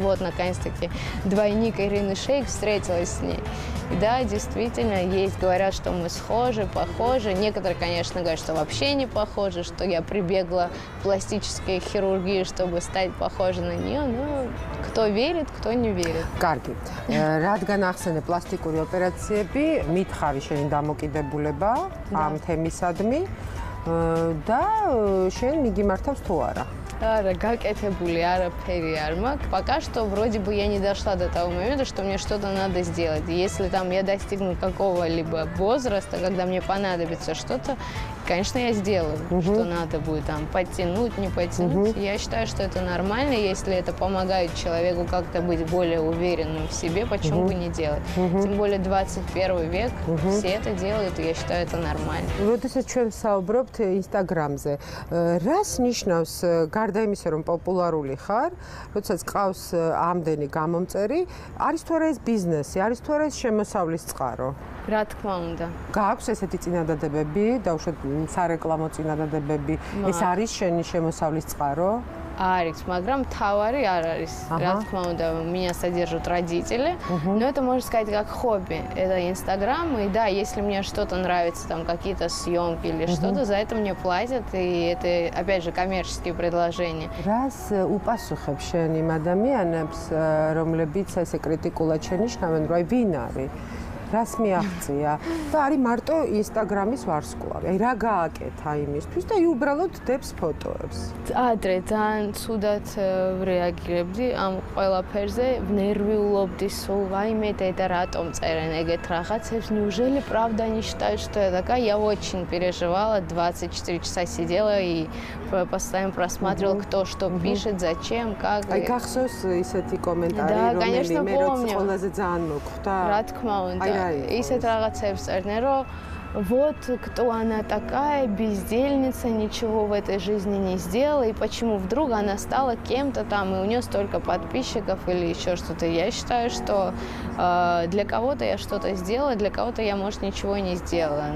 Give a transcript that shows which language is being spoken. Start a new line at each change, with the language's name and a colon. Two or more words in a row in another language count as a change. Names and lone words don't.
Russian: Вот, наконец-таки, двойник Ирины Шейк, встретилась с ней. И да, действительно, есть, говорят, что мы схожи, похожи. Некоторые, конечно, говорят, что вообще не похожи, что я прибегла к пластической хирургии, чтобы стать похожей на нее. Но кто верит, кто не верит.
Georgian: Კარგი. რადგან ახსენე პლასტიკური ოპერაციები, მითხარი შენი დამოკიდებულება ამ თემისადმი და შენ მიგიმართავს თუ არა? Ара, გაკეთებული არაფერი არ მაქვს.
Russian: Пока что вроде бы я не дошла до того момента, что мне что-то надо сделать. Если там я достигну какого-либо возраста, когда мне понадобится что-то, конечно, я сделаю, что надо будет там подтянуть, не подтянуть. Я считаю, что это нормально, если это помогает человеку как-то быть более уверенным в себе, почему бы не делать? Тем более 21 век, все это делают, и я считаю, это нормально.
Georgian: როდესაც ჩვენ საუბრობთ Instagram-ზე, რას ნიშნავს გარდა იმისა, რომ პოპულარული ხარ, როდესაც ყავს ამდენი გამომწერი, არის თუ არა ეს ბიზნესი, არის თუ არა ეს შემოსავლის წყარო? რა თქმა უნდა. გააქვს ესეთი წინადადებები, დაუშვათ სარეკლამო წინადადებები, ეს არის შენი შემოსავლის წყარო? Арикс, მაგრამ თავარი არ არის. Რა თქმა უნდა,
Russian: меня содержат родители, но это можно сказать как хобби. Это Инстаграм, и да, если мне что-то нравится, там какие-то съемки или что-то, за это мне платят, и это опять же коммерческие предложения.
Georgian: Раз უპასუხებ შენ იმ ადამიანებს, რომლებიც ესე კრიტიკულად შენიშნავენ, რომ ვინ არის? რას მიაღწია და არის მარტო Instagram-ის ვარსკვლავი. აი რა გააკეთა იმისთვის და უბრალოდ დებს ფოტოებს. ადრე ძალიან ცუდად რეაგირებდი ამ ყველაფერზე, ნერვიულობდი სულ, ვაიმე დედა რატომ წერენ ეგეთ რაღაცებს?
Russian: Неужели правда они считают, что я такая? Я очень переживала, 24 часа сидела и постоянно просматривала, кто что пишет, зачем, как.
Georgian: აი გახსოვს ისეთი კომენტარი, რომელიც მე როც ყველაზე ძალიან მოხვდა. რა თქმა უნდა. ისეთ რაღაცებს წერდნენ, რომ
Russian: вот кто она такая, бездельница, ничего в этой жизни не сделала, и почему вдруг она стала кем-то там, и у нее столько подписчиков или еще что-то. Я считаю, что для кого-то я что-то сделала, для кого-то я, может, ничего не сделала.